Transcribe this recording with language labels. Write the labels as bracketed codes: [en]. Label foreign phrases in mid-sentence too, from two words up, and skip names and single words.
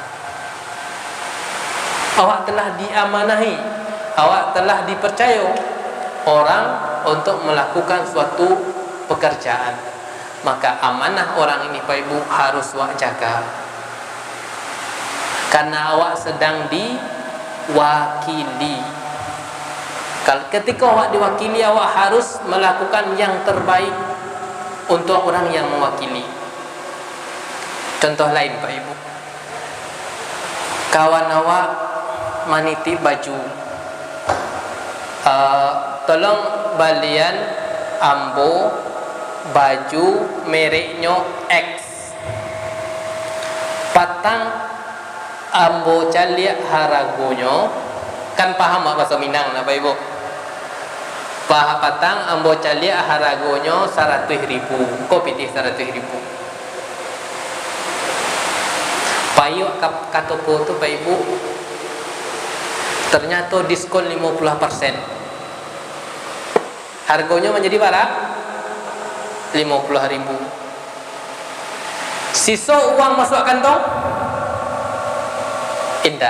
[id] Awak telah diamanahi, awak telah dipercaya orang untuk melakukan suatu pekerjaan, maka amanah orang ini Pak Ibu harus awak jaga, karena awak sedang diwakili. Ketika awak diwakili, awak harus melakukan yang terbaik untuk orang yang mewakili. Contoh lain Pak Ibu, kawan awak [min] manitip baju, tolong balian ambo baju mereknya X, patang ambo caliak haragonyo, [id] kan paham mak bahasa Minang Bapak Ibu. [min] Paha patang ambo caliak haragonyo 100.000. Ko pitih 100.000. Payu katopo tu Pak Ibu, [id] ternyata diskon 50%. Harganya menjadi berapa? 50.000. Sisa uang masuk kantong? Indah.